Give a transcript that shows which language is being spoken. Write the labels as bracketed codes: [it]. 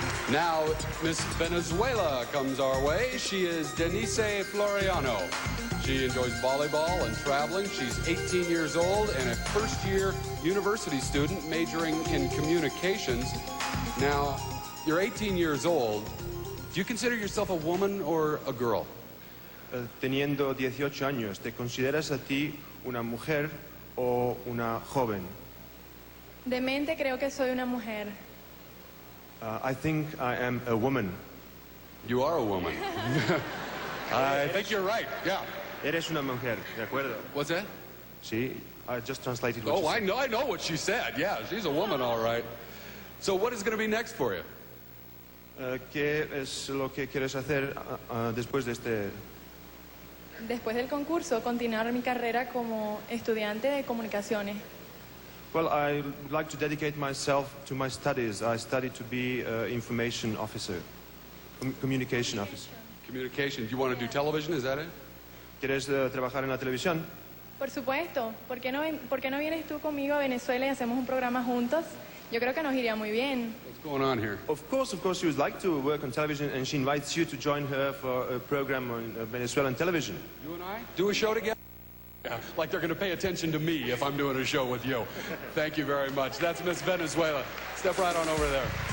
[en] Now, Miss Venezuela comes our way. She is Denise Floriano. She enjoys volleyball and traveling. She's 18 years old and a first-year university student majoring in communications. Now, you're 18 years old. Do you consider yourself a woman or a girl? [es] Teniendo 18 años, ¿te consideras a ti una mujer o una joven? De mente creo que soy una mujer. [en] I think I am a woman. You are a woman. I think you're right, yeah. [es] Eres una mujer, ¿de acuerdo? [en] What's that? Sí, I just translated what you said. I know what she said. Yeah, she's a woman, all right. So what is going to be next for you? [es] ¿Qué es lo que quieres hacer después de este? Después del concurso, continuar mi carrera como estudiante de comunicaciones. [en] Well, I would like to dedicate myself to my studies. I study to be information officer, communication officer. Communication. Do you want to do television? Is that it? [es] ¿Quieres trabajar en la televisión? Por supuesto. ¿Por qué no vienes tú conmigo a Venezuela y hacemos un programa juntos? Yo creo que nos iría muy bien. [en] What's going on here? Of course, she would like to work on television, and she invites you to join her for a program on Venezuelan television. You and I do a show together? Yeah, like they're going to pay attention to me if I'm doing a show with you. Thank you very much. That's Miss Venezuela. Step right on over there.